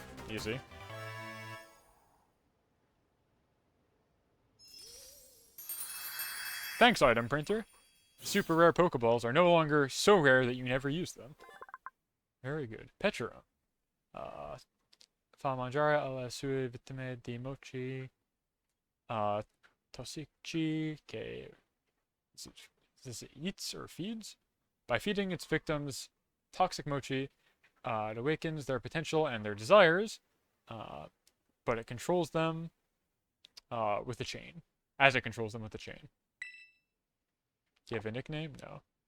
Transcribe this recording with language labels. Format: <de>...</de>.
<en>Easy. Thanks, item printer. Super rare Pokeballs are no longer so rare that you never use them. Very good. Petra.</en> <it>Fa mangiare alle sue vittime di mochi tossici che</it> <en>this eats or feeds. By feeding its victims toxic mochi, it awakens their potential and their desires, but it controls them with a chain. As it controls them with a chain. Do you have a nickname? No.</en>